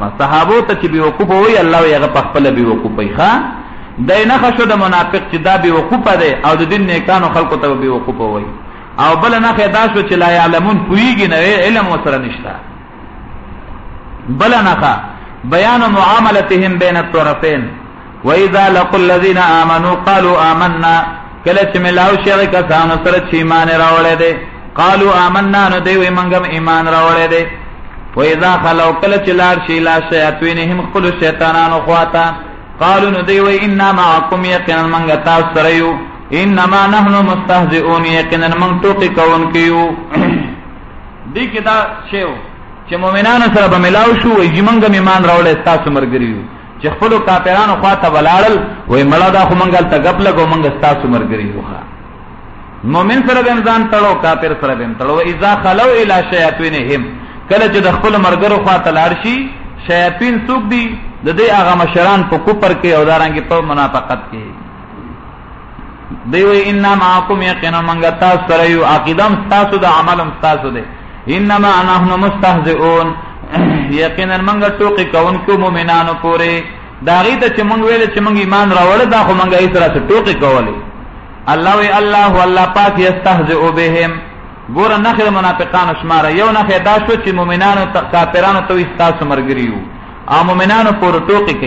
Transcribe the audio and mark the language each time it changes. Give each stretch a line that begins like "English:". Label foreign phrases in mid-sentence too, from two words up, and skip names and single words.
Pashto: صحابو ته چې بېوقوفه وایي الله وی هغه په خپله بېوقوفه وي. ښه دی نښه شو د منافق چې دا بېوقوفه دی او د دین نیکانو خلکو ته به بېوقوفه وایي. او بله نښه دا شو چې
Arabic: لا یعلمون
Pashto: پوهېږي نه، علم ورسره نشته. بله نښه
Arabic: بیان معاملتهم بین الطرفین، واذا لقوا الذین آمنوا قالوا آمنا،
Pashto: کله چې ملاو شي هغې کسانو سره چې ایمان راوړی دی،
Arabic: قالوا آمنا،
Pashto: نو دی وایي موږ هم ایمان راوړی دی.
Arabic: واذا خلوا،
Pashto: کله چې لاړ شي
Arabic: الی شیاطینهم
Pashto: خپلو شیطانانو خواته، قالوا، نو دی وایي
Arabic: انا معکم،
Pashto: یقینا موږ تاسو سره یو،
Arabic: انما نحن مستهزئون،
Pashto: یقینا موږ ټوکې کوونکي یو. دې کې دا شی و چې مؤمنانو سره به ملاو شو، وایي چې موږ هم ایمان راوړی ستاسو ملګري یو، چې خپلو کافرانو خواته ولاړل وایي مړه دا خو موږ هلته ګپ لګو، موږ ستاسو ملګري یو. مؤمن سره به هم ځان تړو، کافر سره به هم تړو.
Arabic: اذا خلو الی شیاطینهم،
Pashto: کله چې د خپلو ملګرو خواته لاړ شي، شیاطین څوک دي؟ د دې هغه مشران په کفر کې او دارنګې په منافقت کې. دی وایي
Arabic: انا معکم،
Pashto: یقینا موږ تاسو سره یو، عقیده هم ستاسو ده، عمل هم ستاسو دی.
Arabic: انما نحن مستهزئون،
Pashto: یقینا موږ ټوکې کوونکو مؤمنانو پورې. د هغې ته چې موږ ویل چې موږ ایمان راوړه، دا خو موږ هغې سره څه ټوکې کولې. الله وی الله پاک
Arabic: یستهزئ بهم،
Pashto: ګوره نښې د منافقانو شماره. یو نښې دا شو چې مؤمنانو کافرانو ته وایي ستاسو ملګري یو او مؤمنانو پورې ټوکې کوي.